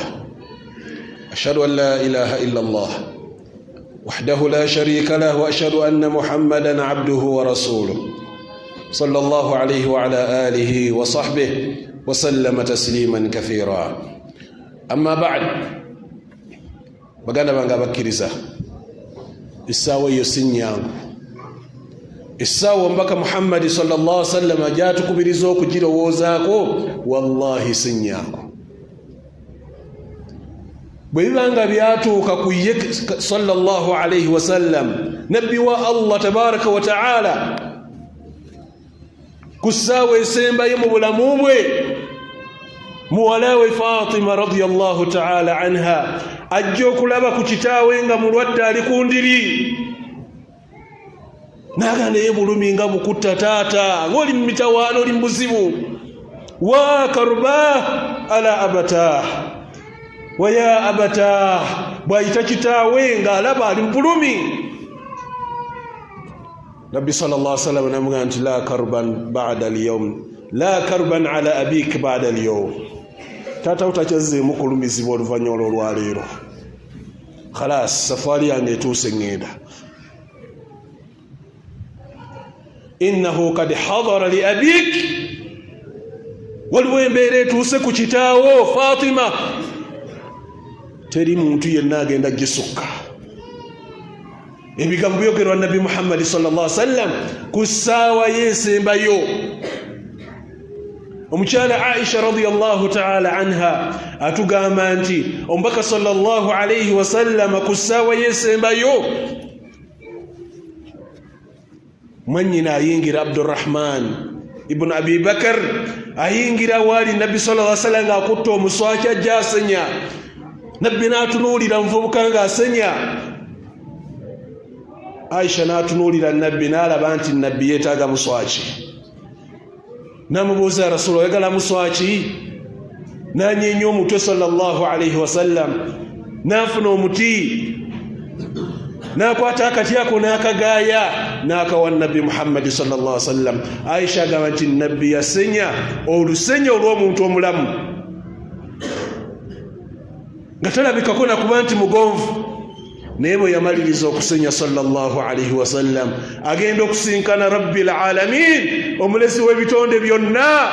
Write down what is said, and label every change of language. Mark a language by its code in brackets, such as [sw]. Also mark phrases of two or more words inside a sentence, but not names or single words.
[ar] أشهد أن لا إله إلا الله وحده لا شريك له وأشهد أن محمدا عبده ورسوله صلى الله عليه وعلى آله وصحبه وسلم تسليما كثيرا. أما بعد [lg] baganda banga bakkiriza essaawa eyo si nnyangu essaawa omubaka Muhammad [ar] صلى الله عليه وسلم [lg] ajatukubiriza okugirowoozaako wallahi si nnyangu bwe bibanga byatuuka ku ye [ar] صلى الله عليه وسلم [lg] nabbi wa Allah [ar] تبارك وتعالى [lg] ku ssaawa esembayo mu bulamu bwe muwala we Fatima [ar] رضي الله تعالى عنها [lg] ajja okulaba ku kitaawe nga mulwadde ali ku ndiri naganda ye bulumi nga bukutta taata ng'oli mu mitawaana oli mu buzibu [ar] وا كرب على أبتا وا يا أبتا [lg] bw'ayita kitaawe nga alaba ali mu bulumi Nabbi [ar] صلى الله عليه وسلم [lg] namugamba nti [ar] لا كرب بعد اليوم لا كرب على أبيك بعد اليوم [lg] tata utakyazzeemu kulumizibwa oluvannyuma olwaleero khalas safari yange etuuse ngenda [ar] إنه قد حضر لأبيك [lg] waliwo embeera etuuse ku kitaawo Fatima teri muntu yenna agenda gisukka ebigambo byogerwa Nabi Muhammad [ar] صلى الله عليه وسلم [lg] ku ssaawa yesembayo omukyala Aisha [ar] رضي الله تعالى عنها [lg] atugamba nti omubaka [ar] صلى الله عليه وسلم [lg] ku ssaawa yesembayo mwannyina ayingira Abdurrahman ibn Abi Bakar ayingira wali Nabi [ar] صلى الله عليه وسلم [lg] ng'akutte omuswaki ajja asenya Nabbi n'atunuulira muvubuka ng'asenya Aisha n'atunuulira Nabbi n'alaba nti Nabbi yeetaaga muswaki namubuuza Rasulullah oyagala muswaki n'anyeenya omutwe [ar] صلى الله عليه وسلم [lg] n'afuna omuti n'akwata akati ako n'akagaaya n'akawa Nabbi Muhammad [ar] صلى الله عليه وسلم [lg] Aisha agamba nti Nabbi yasenya olusenya olw'omuntu omulamu nga talabikako nakuba nti mugonvu naye bwe yamaliriza okusenya [ar] صلى الله عليه وسلم [lg] agenda okusinkana [ar] رب العالمين [lg] omulezi w'ebitonde byonna